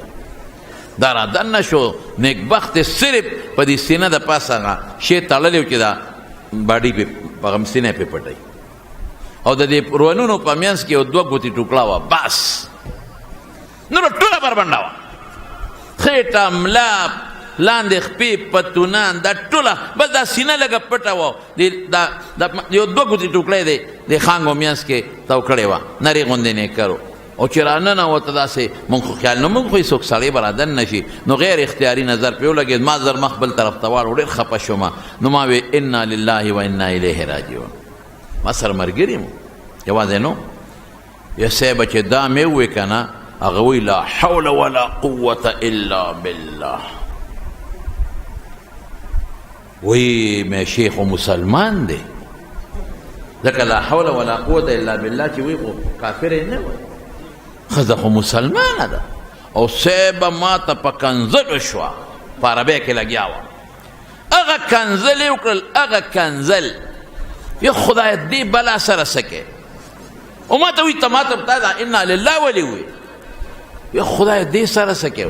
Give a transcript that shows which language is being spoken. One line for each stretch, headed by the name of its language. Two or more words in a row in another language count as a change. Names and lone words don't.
Pashto: دا رادننه شو، نیکبخت صرف په دې سینه د پاسه هغه شی تړلی و چې دا باډي پې په هغه سینه پې پټوي، او د دې روانونو په منځ کې یو دوه ګوتې ټوکړه وه، بس نور ټوله بربنډه وه، خېټه ملا لاندې خپې پتونان دا ټوله، بس دا سینه لږه پټه وه، یو دوه ګوتې ټوکړه یې د خانګو منځ کې تاو کړې وه، نرۍ غوندې نیکر و. او چې راننوته داسې مونږ خو خیال نه، مونږ خو هېڅوک سړی به رادننه شي، نو غیر اختیاري نظر پرې ولګېد. ما زر مخ بل طرف ته واړو، ډېر خفه شوم. نو ما وی
Arabic: انا لله و انا الیه راجعون.
Pashto: ما سره ملګري مو یوازې نو، یا صاحبه چې دا مې ووایې که نه، هغه وایي
Arabic: لا حول ولا قوة الا بالله.
Pashto: وی مې شیخ و مسلمان دی، ځکه
Arabic: لا حول ولا قوة الا بالله
Pashto: چې وایي خو کافر یې نه وایي، ښځه خو مسلمانه ده. او صاحبه ما ته په کنځلو شوه، په عربۍ کې لګیا وه، هغه کنځل یې وکړل، هغه کنځل یا خدای دې بلا سره څه کې. او ما ته وایي ته ما ته تا دا
Arabic: انا لله
Pashto: ولې وایي، یا خدای دې سره څه کې.